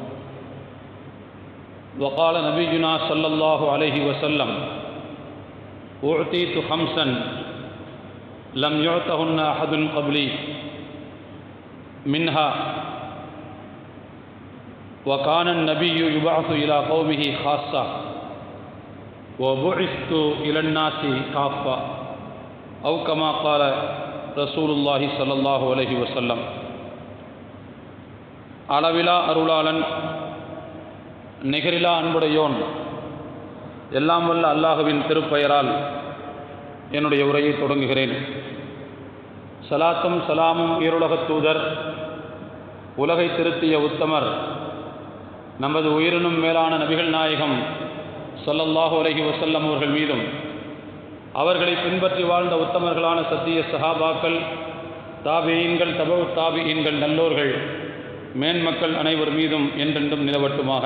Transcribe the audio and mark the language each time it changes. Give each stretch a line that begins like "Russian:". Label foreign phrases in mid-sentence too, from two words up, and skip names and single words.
Arabic: وقال نبينا صلى الله عليه وسلم: أعطيت خمسا لم يعطهن أحد قبلي، منها وكان النبي يبعث إلى قومه خاصة وبعثت إلى الناس كافة، أو كما قال رسول الله صلى الله عليه وسلم.
Tamil: அளவிலா அருளாளன், நிகரிலா அன்புடையோன், எல்லாம் வல்ல அல்லாஹுவின் திருப்பெயரால் என்னுடைய உரையை தொடங்குகிறேன். சலாத்தும் சலாமும் ஈருலகத் தூதர், உலகை திருத்திய உத்தமர், நமது உயிரினும் மேலான நபிகள் நாயகம்
Arabic: صلى الله عليه وسلم
Tamil: அவர்கள் மீதும், அவர்களை பின்பற்றி வாழ்ந்த உத்தமர்களான சத்திய சஹாபாக்கள், தாபியீன்கள், தபவு தாபியீன்கள், நல்லோர்கள், மேன்மக்கள் அனைவர் மீதும் என்றென்றும் நிலவட்டுமாக.